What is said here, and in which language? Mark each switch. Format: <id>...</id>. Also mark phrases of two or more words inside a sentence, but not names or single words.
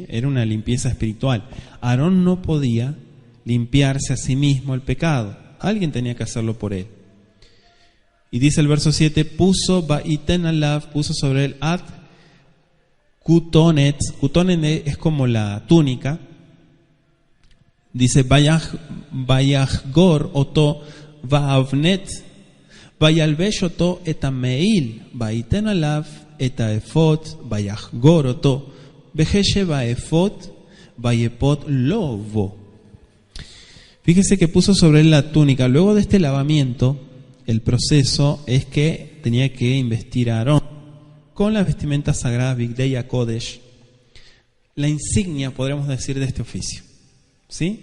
<es>Era una limpieza espiritual. Aarón no podía limpiarse a sí mismo el pecado. Alguien tenía que hacerlo por él. Y dice el verso 7, puso sobre él</es> <he>את כתנת.</he> <es>Kutonet es como la túnica.</es> <he>Dice ויחגר אתו באבנט וילבש אתו את המעיל ויתן עליו את האפד ויחגר אתו בחשב האפד ויאפד לו בו.</he> <es>Fíjese que puso sobre él la túnica. Luego de este lavamiento, el proceso es que tenía que investir a Aarón con las vestimentas sagradas</es> <he>בגדי הקודש,</he> <es>la insignia, podríamos decir, de este oficio, ¿sí?</es>